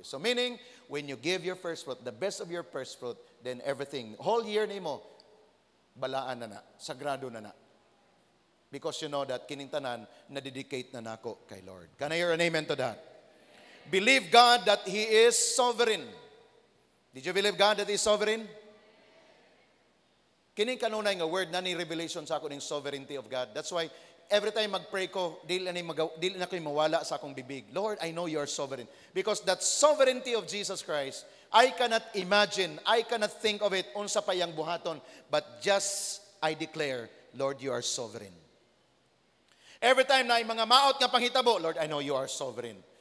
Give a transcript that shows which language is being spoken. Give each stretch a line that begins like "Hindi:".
English: So meaning, when you give your first fruit, the best of your first fruit, then everything, whole year nimo,
Cebuano: balaan na na, sagrado na na.
English: Because you know that
Cebuano: kining tanan, na-dedicate na nako kay Lord.
English: Can I hear an amen to that? Believe God that He is sovereign. Did you believe God that He is sovereign?
Cebuano: Kining kanunay nga word na ni revelation sa ako ng sovereignty of God. That's why every time mag-pray ko, dili na ko'y mawala sa akong bibig.
English: Lord, I know you are sovereign. Because that sovereignty of Jesus Christ, I cannot imagine, I cannot think of it,
Cebuano: unsa pa yang buhaton,
English: but just I declare, Lord, you are sovereign. Every time
Cebuano: na mga maot nga panghitabo,
English: Lord, I know you are sovereign.